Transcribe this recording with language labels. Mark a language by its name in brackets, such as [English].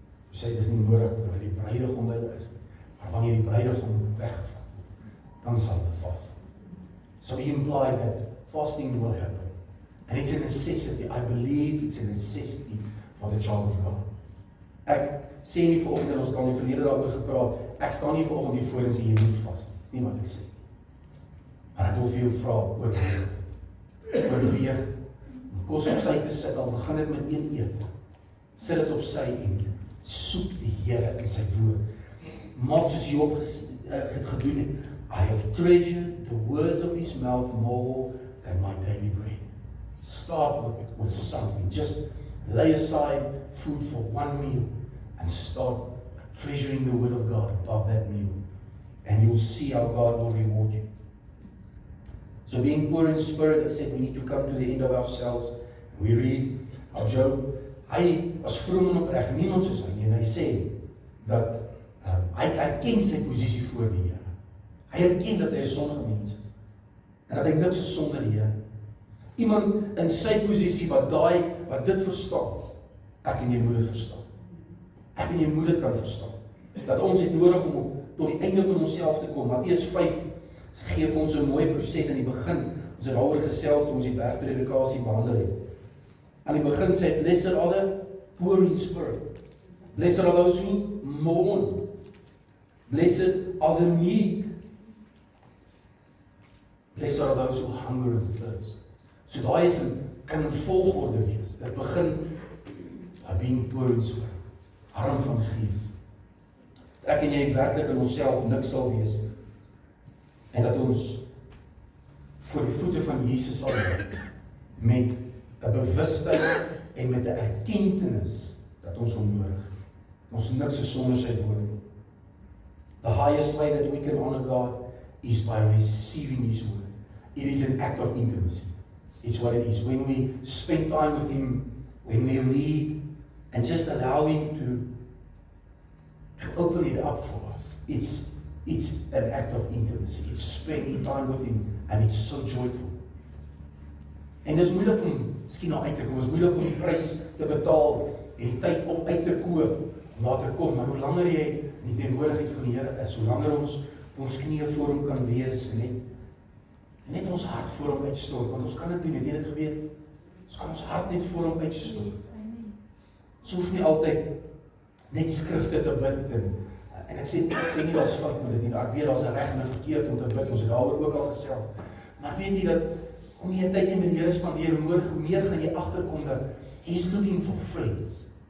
[Afrikaans] Hy sê, dis nie nodig, terwyl die bruidegom by hulle is nie. Maar wanneer die bruidegom weggevat, dan sal hulle vast. [English] So he implied that fasting will happen. And it's a necessity. I believe it's a necessity for the child of God. [Afrikaans] Ek sê nie vanoggend, ons kan nie verlede daaroor gepraat, ek staan nie vanoggend hier voor en sê, jy moet vast nie. Dis nie wat ek sê. Maar ek wil vir jou vra, oorweeg, om kos op sy te sit, al begin dit met een eet. Sit dit op sy en soek die Here in sy woord. Maak soos Job gedoen het. [English] I have treasured the words of his mouth more than my daily bread. Start with something. Just lay aside food for one meal and start treasuring the word of God above that meal. And you'll see how God will reward you. So being poor in spirit, I said we need to come to the end of ourselves. We read how Job, [Afrikaans] hy was vroom en opreg, niemand soos hy, en hy sê dat hy erken sy posisie voor die Here. Hy erken dat hy 'n sondige mens is. En dat hy niks is sonder die Here. Iemand in sy posisie wat dit verstaan, ek en jy moet dit verstaan. Ek en jy moet dit kan verstaan. Dat ons het nodig om tot die einde van onsself te kom. Matteus 5 gee vir ons 'n mooi proses in die begin. Ons het daaroor gesels toe ons die bergpredikasie behandel het. Aan die begin sê hy, [English] blessed are the poor in spirit. Blessed are those who mourn. Blessed are the meek. Blessed are those who hunger and thirst. [Afrikaans] So daai kan 'n volgorde wees. Dit begin by [English] being poor in spirit. [Afrikaans] Arm van gees. Ek en jy werklik in onsself niks sal wees nie. En dat ons voor die voete van Jesus sal wees met 'n bewustheid en met 'n erkenning dat ons hom nodig het. Ons niks is sonder sy woord nie. [English] The highest way that we can honor God is by receiving His word. It is an act of intimacy. It's what it is. When we spend time with Him, when we read, and just allow Him to open it up for us, it's an act of intimacy. It's spending time with Him, and it's so joyful. [Afrikaans] En dis moeilik om, miskien nou uit te kom, is moeilik om die prys te betaal, en die tyd om uit te koop, om daar te kom, maar hoe langer jy in die teenwoordigheid van die Here is, hoe langer ons knieë voor Hom kan wees, en net ons hart voor Hom uitstort, want ons kan dit doen, het jy dit geweet? Ons kan ons hart net voor Hom uitstort. Ons hoef nie altyd net skrifte te bid, en ek sê nie dat is fout met dit nie, ek weet dat is 'n reg en 'n verkeerd om te bid, ons het daaroor ook al gesels, maar weet jy dat, hoe meer tyd jy met die Here spandeer, hoe meer gaan jy agterkom dat [English] He's looking for friends.